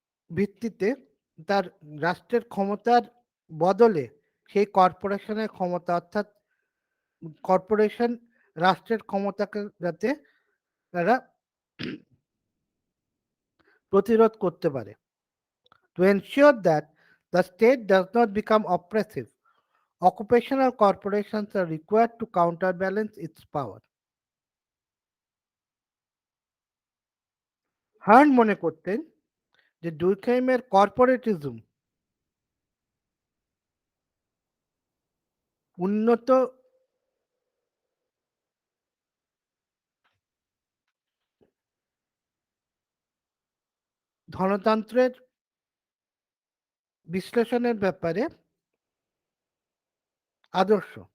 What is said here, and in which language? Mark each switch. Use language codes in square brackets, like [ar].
[bn] ভিত্তিতে তার রাষ্ট্রের ক্ষমতার বদলে সেই কর্পোরেশনের ক্ষমতা অর্থাৎ কর্পোরেশন রাষ্ট্রের ক্ষমতাকে যাতে তারা প্রতিরোধ করতে পারে। [en] To ensure that the state does not become oppressive, occupational corporations are required to counterbalance its power. [bn] হার্ন মনে করতেন যে ডুরকহেইমের কর্পোরেটিজম উন্নত ধনতন্ত্রের বিশ্লেষণের ব্যাপারে আদর্শ।